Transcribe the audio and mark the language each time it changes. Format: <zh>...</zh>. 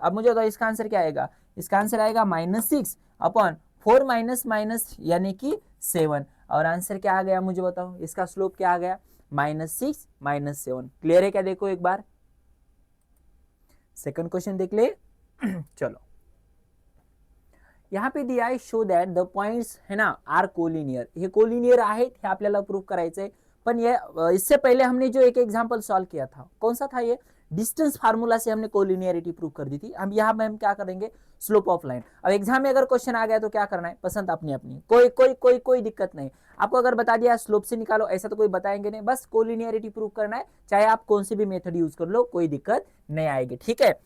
<hi>अब मुझे बताओ इसका आंसर क्या आएगा, इसका आंसर आएगा -6 अपॉन 4 - यानी कि 7, और आंसर क्या आ गया मुझे बताओ, इसका स्लोप क्या आ गया -6 - 7। क्लियर है क्या, देखो एक बार सेकंड क्वेश्चन देख ले। चलो यहाँ पे</hi> <mr>दिया आहे</mr> <en>show that the points</en> <mr>है ना</mr> <en>are collinear,</en> <mr>हे कोलिनियर आहेत हे आपल्याला प्रूव करायचंय।</mr> <hi>पण ये इससे पहले हमने जो एक एग्जांपल सॉल्व किया था, कौन सा था ये, डिस्टेंस फार्मूला से हमने कोलिनियरिटी प्रूव कर दी थी। अब यहाँ में हम क्या करेंगे, स्लोप ऑफ लाइन। अब एग्जाम में अगर क्वेश्चन आ गया तो क्या करना है, पसंद अपनी अपनी, कोई दिक्कत नहीं। आपको अगर बता दिया स्लोप से निकालो, ऐसा तो कोई बताएंगे नहीं, बस कोलिनियरिटी प्रूव करना है, चाहे आप कौन सी भी मेथड यूज कर लो, कोई दिक्कत नहीं आएगी, ठीक है।</hi>